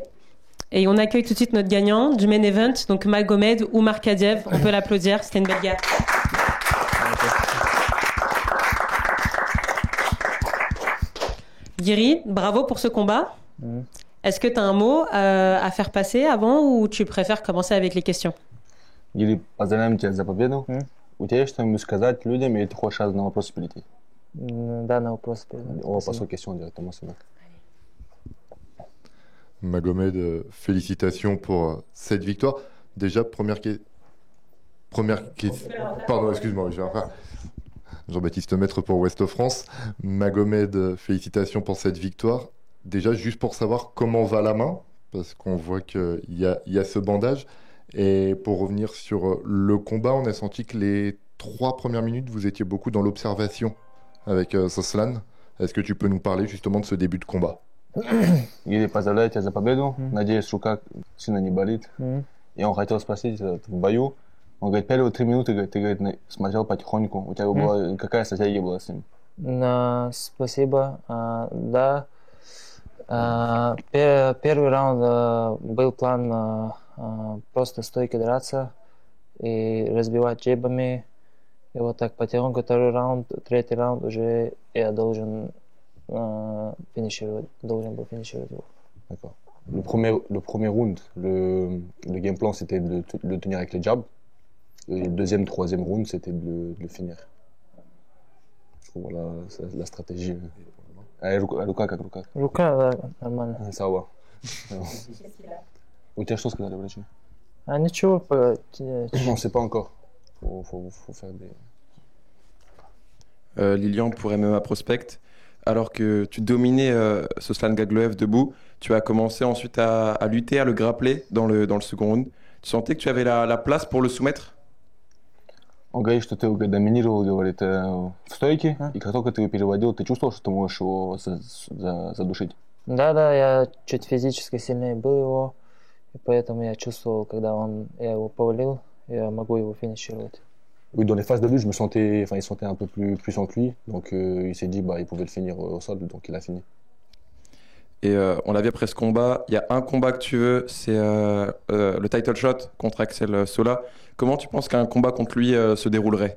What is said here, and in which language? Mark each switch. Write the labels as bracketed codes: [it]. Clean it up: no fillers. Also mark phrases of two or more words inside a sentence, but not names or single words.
[fr] Et on accueille tout de suite notre gagnant du [en] main event, [fr] donc Magomed ou Markadiev. On peut l'applaudir, c'était une belle guerre. Guiri, bravo pour ce combat. Est-ce que tu as un mot à faire passer avant ou tu préfères commencer avec les questions? [ru] Гири, поздравляем тебя за победу. У тебя есть что-нибудь сказать людям, или ты хочешь на вопросы перейти? Да, на вопросы перейти. [fr] On va passer aux questions directement, c'est bon. Magomed, félicitations pour cette victoire. Déjà, première question. Pardon, excuse-moi, je vais refaire. Jean-Baptiste Maître pour Ouest France. Magomed, félicitations pour cette victoire. Déjà, juste pour savoir comment va la main, parce qu'on voit qu'il y a ce bandage. Et pour revenir sur le combat, on a senti que les 3 premières minutes, vous étiez beaucoup dans l'observation avec Soslan. Est-ce que tu peux nous parler justement de ce début de combat? [ru] Гири, поздравляю тебя за победу. Надеюсь, рука сильно не болит. И он хотел спросить в бою. Он говорит, первые 3 минуты ты говорит, смотрел потихоньку. У тебя была какая стратегия была с ним? Спасибо. Да. Первый раунд был план просто стойко драться и разбивать джебами. И вот так потихоньку 2-й раунд, 3-й раунд уже я должен был финишировать его. [fr] D'accord. Le premier round, le [en] game plan [fr] c'était de le tenir avec les jabs. Et le 2e, 3e round c'était de le finir. Je trouve voilà, la stratégie. [ru] Рука как рука? Рука, да, нормально. [fr] Ça va. [ru] У тебя что сказали врачи? Ничего. [fr] On sait pas encore. Faut faire des... Lilian pour MMA Prospect. Alors que tu dominais Soslan Gagloev debout, tu as commencé ensuite à lutter, à le grappler dans le second round. Tu sentais que tu avais la place pour le soumettre? [ru] Он говорит, что ты доминировал, говорит, в стойке, и как только ты его переводил, ты чувствовал, что ты можешь его задушить? Да, я чуть физически сильнее был его, и поэтому я чувствовал, когда я его повалил, я могу его финишировать. [fr] Oui, dans les phases de lutte, il sentait un peu plus puissant que lui, donc il s'est dit il pouvait le finir au sol, donc il a fini. Et on l'a vu après ce combat, il y a un combat que tu veux, c'est le [en] title shot [fr] contre Axel Sola. Comment tu penses qu'un combat contre lui se déroulerait?